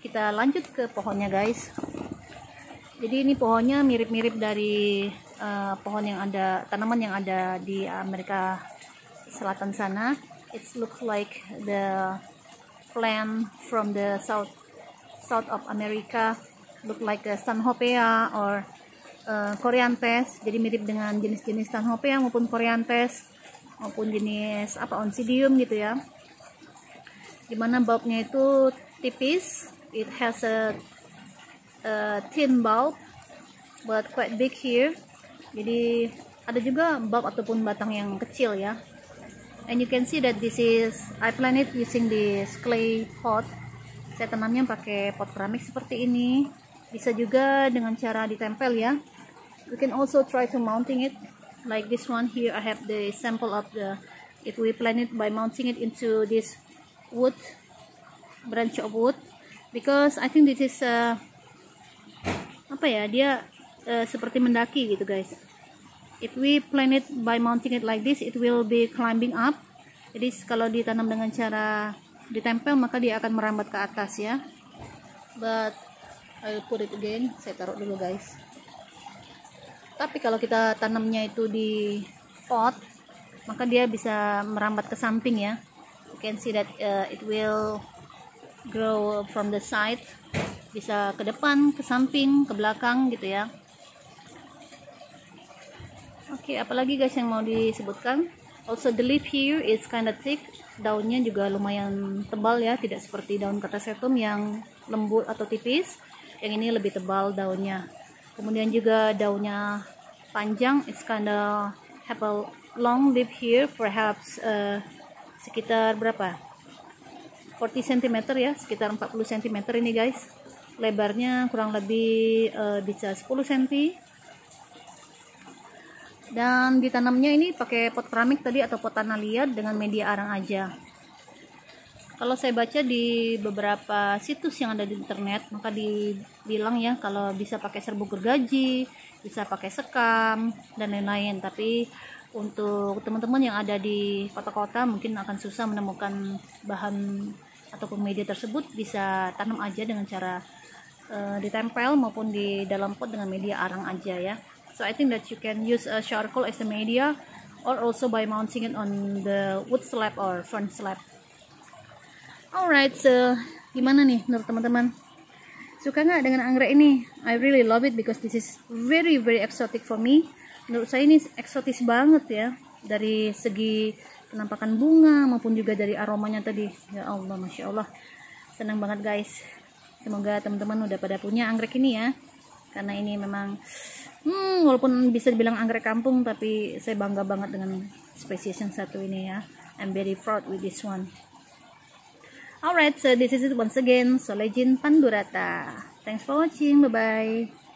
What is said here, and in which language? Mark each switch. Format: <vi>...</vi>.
<id>Kita lanjut ke pohonnya guys. Jadi ini pohonnya mirip-mirip dari pohon yang ada, tanaman yang ada di Amerika Selatan sana.</id> <en>It looks like the plant from the south of America, look like a Stanhopea or Coryanthes.</en> <id>Jadi mirip dengan jenis-jenis Stanhopea maupun Coryanthes maupun jenis apa Oncidium gitu ya. Dimana bulbnya itu tipis,</id> <en>it has a thin bulb but quite big here.</en> <id>Jadi ada juga bulb ataupun batang yang kecil ya.</id> <en>And you can see that this is, I plant it using this clay pot.</en> <id>Saya tanamnya pakai pot keramik seperti ini. Bisa juga dengan cara ditempel ya.</id> <en>You can also try to mounting it like this one here. I have the sample of the, if we plant it by mounting it into this wood, branch of wood, because I think this is</en> <id>apa ya, dia seperti mendaki gitu guys.</id> <en>If we plant it by mounting it like this, it will be climbing up.</en> <id>Jadi kalau ditanam dengan cara ditempel, maka dia akan merambat ke atas ya.</id> <en>But I'll put it again.</en> <id>Saya taruh dulu guys. Tapi kalau kita tanamnya itu di pot, maka dia bisa merambat ke samping ya.</id> <en>You can see that it will grow from the side.</en> <id>Bisa ke depan, ke samping, ke belakang gitu ya. Oke, apalagi guys yang mau disebutkan?</id> <en>Also the leaf here is kind of thick.</en> <id>Daunnya juga lumayan tebal ya, tidak seperti daun Catasetum yang lembut atau tipis. Yang ini lebih tebal daunnya. Kemudian juga daunnya panjang.</id> <en>It's kind of have a long leaf here, perhaps</en> <id>sekitar berapa? 40 cm ya, sekitar 40 cm ini guys. Lebarnya kurang lebih bisa 10 cm. Dan ditanamnya ini pakai pot keramik tadi atau pot tanah liat dengan media arang aja. Kalau saya baca di beberapa situs yang ada di internet, maka dibilang ya kalau bisa pakai serbuk gergaji, bisa pakai sekam dan lain-lain. Tapi untuk teman-teman yang ada di kota-kota mungkin akan susah menemukan bahan ataupun media tersebut, bisa tanam aja dengan cara ditempel maupun di dalam pot dengan media arang aja ya.</id> <en>So I think that you can use a charcoal as a media, or also by mounting it on the wood slab or front slab.</en> <id>Alright, so gimana nih menurut teman-teman? Suka nggak dengan anggrek ini?</id> <en>I really love it because this is very exotic for me.</en> <id>Menurut saya ini eksotis banget ya, dari segi penampakan bunga maupun juga dari aromanya tadi. Ya Allah, Masya Allah, senang banget guys. Semoga teman-teman udah pada punya anggrek ini ya, karena ini memang walaupun bisa dibilang anggrek kampung, tapi saya bangga banget dengan spesies yang satu ini ya.</id> <en>I'm very proud with this one. Alright, so this is it once again, Solejin Pandurata. Thanks for watching, bye bye.</en>